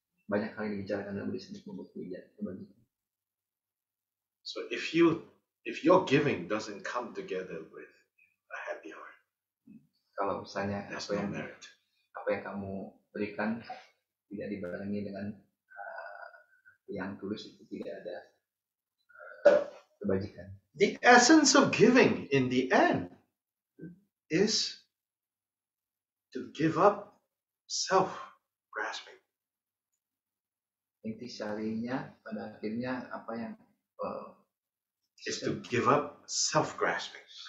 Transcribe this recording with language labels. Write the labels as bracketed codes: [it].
[id] Banyak kali dibicarakan dalam Buddhisme membuat kebajikan. [en] So if your giving doesn't come together with a happy heart, [id] kalau misalnya [en] there's no merit. [id] Apa yang kamu berikan tidak dibarengi dengan yang tulus, itu tidak ada kebajikan. [en] The essence of giving in the end is to give up self-grasping. [id] Inti sarinya pada akhirnya apa yang [en] is to give up self-grasping.